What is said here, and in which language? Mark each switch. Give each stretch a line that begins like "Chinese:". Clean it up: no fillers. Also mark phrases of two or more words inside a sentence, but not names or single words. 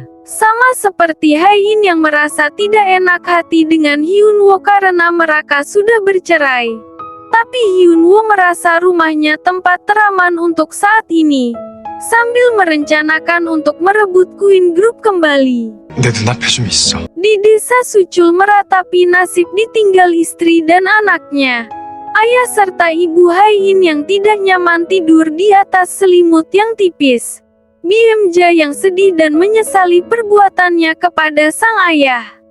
Indonesian: Sama seperti Haein yang merasa tidak enak hati dengan Hyunwoo karena mereka sudah bercerai. Tapi Hyunwoo merasa rumahnya tempat teraman untuk saat ini, sambil merencanakan untuk merebut Queen Group kembali.
Korean: 내 눈앞에 좀 있어.
Indonesian: Di desa Suchul meratapi nasib ditinggal istri dan anaknya. Ayah serta Ibu Haein yang tidak nyaman tidur di atas selimut yang tipis. Byung-jae yang sedih dan menyesali perbuatannya kepada sang ayah.